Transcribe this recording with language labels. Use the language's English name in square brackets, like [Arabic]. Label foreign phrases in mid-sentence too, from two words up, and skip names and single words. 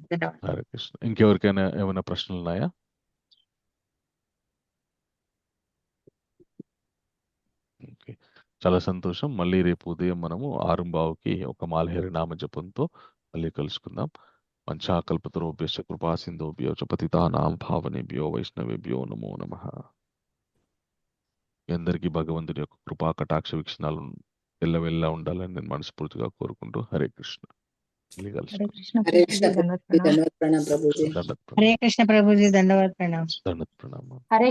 [Telugu] హరే కృష్ణ. ఇంకెవరికైనా ఏమైనా ప్రశ్నలు ఉన్నాయా? ఓకే. చాలా సంతోషం. మళ్ళీ రేపు ఉదయం మనము 6:15కి ఒక మాలహరి నామ జపంతో మళ్ళీ కలుసుకుందాం. [Sanskrit] వంచాకల్పతరుభ్యశ్చ కృపా సింధుభ్యో చ పతితానాం పావనేభ్యో వైష్ణవేభ్యో నమో నమః. [Telugu] మీ అందరికీ భగవంతుడి యొక్క కృపా కటాక్ష వీక్షణాలు ఎల్లవెల్లా ఉండాలని నేను మనస్ఫూర్తిగా కోరుకుంటూ హరే కృష్ణ. మళ్ళీ హరే కలుసుకుందాం. కృష్ణ హరే ప్రభుజీ, కృష్ణ దండవత్ ప్రభుజీ, ప్రణామం. ధన్యవాద ప్రణాం ప్రభుజీ. దండత్ హరే ప్రణామం. కృష్ణ ప్రభుజీ, దండవత్ ప్రణామం. దండత్ ప్రణామం. హరే